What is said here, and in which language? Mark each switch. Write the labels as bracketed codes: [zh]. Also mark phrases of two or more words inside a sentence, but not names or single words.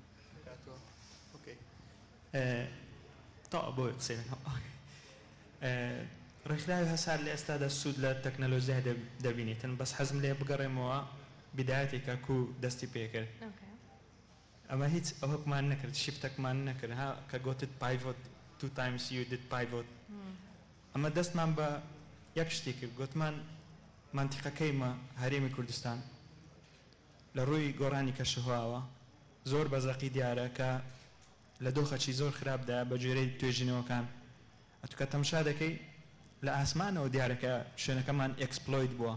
[ckb] تا بۆ ڕێکخراوی هەسار لە ئێستادا سوود لە تەکنەلۆژیا دەبینیتن، بەس حەزم لێ بگەڕێمەوە بیدایەتێکە کو دەستی پێکرد. ئەمە هیچ ئەوەکمان نەکرد، شیفتەکمان نەکرد کە گوتت پایڤۆت [en] 2 times you did pivot. [ckb] ئەمە دەستمان بە یەک شتی کرد، گوتمان مانتیقەکەیمە هەرێمی کوردستان لە ڕووی گۆڕانی کەشوهاوە زۆر بەزەقی دیارە کە لە دۆخەکی زۆر خراپدا بە جێرەی توێژینەوەکان ئەتوکە تەمشا دەکەی لە ئاسمانەوە دیارەکە شوێنەکەمان ئەکسپلۆیت بووە.